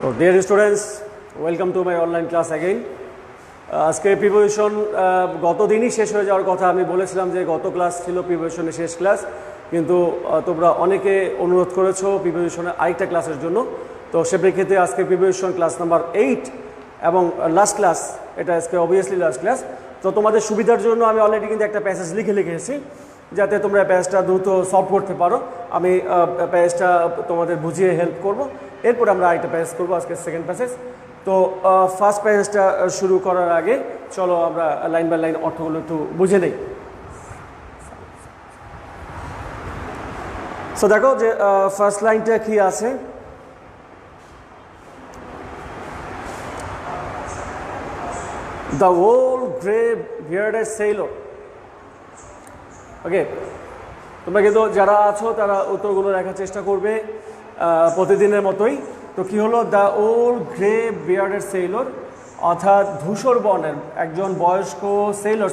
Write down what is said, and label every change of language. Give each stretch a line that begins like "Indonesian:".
English: So dear students, welcome to my online class again.
Bangla: আজকে preparation গত দিনই শেষ হয়ে যাওয়ার কথা। আমি বলেছিলাম যে গত ক্লাস ছিল প্রিপারেশনের শেষ ক্লাস, কিন্তু তোমরা অনেকে অনুরোধ করেছো প্রিপারেশনের আরেকটা ক্লাসের জন্য। তো সে প্রেক্ষিতে আজকে প্রিপারেশন ক্লাস নাম্বার 8 এবং লাস্ট ক্লাস, এটা আজকে অবভিয়াসলি লাস্ট ক্লাস। তো তোমাদের সুবিধার জন্য আমি অলরেডি কিন্তু একটা প্যাসেজ লিখে এসেছি, যাতে তোমরা প্যাসেজটা দ্রুত সলভ করতে পারো। আমি প্যাসেজটা তোমাদের বুঝিয়ে হেল্প করব, এরপর আমরা আরেকটা প্যাসেজ করবো, আজকে সেকেন্ড প্যাসেজ। তো ফার্স্ট প্যাসেজটা শুরু করার আগে চলো আমরা লাইন বাই লাইন অর্থগুলো একটু বুঝে নেই। সো দেখো যে ফার্স্ট লাইনটা কি আছে।
English: The old gray-bearded sailor.
Bangla: ওকে, তোমরা কিন্তু যারা আছো তারা উত্তরগুলো লেখার চেষ্টা করবে প্রতিদিনের মতোই। তো কি হলো,
English: the old grey bearded sailor,
Bangla: অর্থাৎ ধূসর বর্ণের একজন বয়স্ক সেলর।